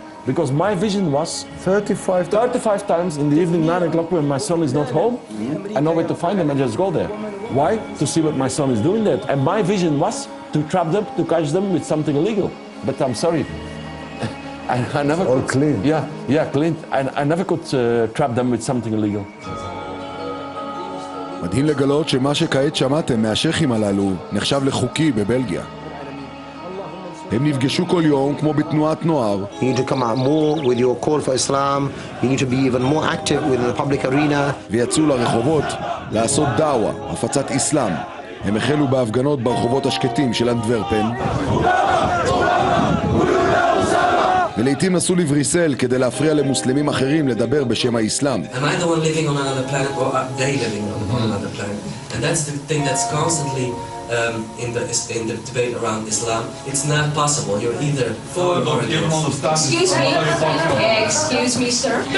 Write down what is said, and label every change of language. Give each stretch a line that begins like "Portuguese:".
English: Because my vision was 35 times in the evening, 9 o'clock when my son is not home. I know where to find him and just go there. Why? To see what my son is doing there. And my vision was to trap them, to catch them with something illegal. But I'm sorry. I never all could. Clean. Yeah, clean. I never could trap them with something illegal.
Hebrew: מדהים לגלות שמה שכעת שמעתם מהשייחים הללו נחשב לחוקי בבלגיה. הם נפגשו כל יום כמו בתנועת נוער.
English: You need to come out more with your call for Islam. You need to be even more active within the public arena.
Hebrew: ויצאו לרחובות לעשות דעווה, הפצת אסלאם. הם החלו בהפגנות ברחובות השקטים של אנטוורפן. ולעיתים נסעו לבריסל כדי להפריע למוסלמים אחרים לדבר בשם האסלאם.
English: Am I the one living on another planet or are they living on another planet? And that's the thing that's constantly in the debate around Islam. It's not possible. You're either for or against. Excuse me, sir.